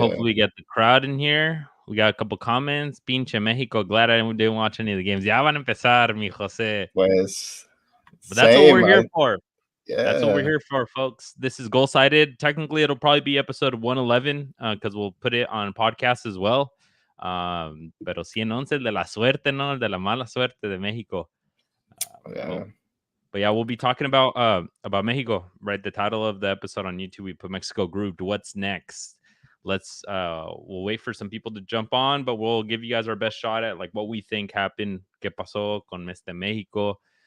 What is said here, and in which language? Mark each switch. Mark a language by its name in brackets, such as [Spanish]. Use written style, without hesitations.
[English] hopefully we get the crowd in here. We got a couple comments. [Spanish] Pinche Mexico, [English] glad I didn't watch any of the games. [Spanish] Ya van a empezar, mi Jose. Pues, [English] But that's what we're same. here for. That's what we're Yeah. here for, folks. This is Goal Sided. Technically, it'll probably be episode 111 because we'll put it on podcast as well. [Spanish] Pero 111, el de la suerte, ¿no? El de la mala suerte de Mexico. [English] Yeah. But yeah, we'll be talking about Mexico, right? The title of the episode on YouTube, we put Mexico grouped. What's next? We'll wait for some people to jump on, but we'll give you guys our best shot at like what we think happened. [Spanish] ¿Qué pasó con este Mexico?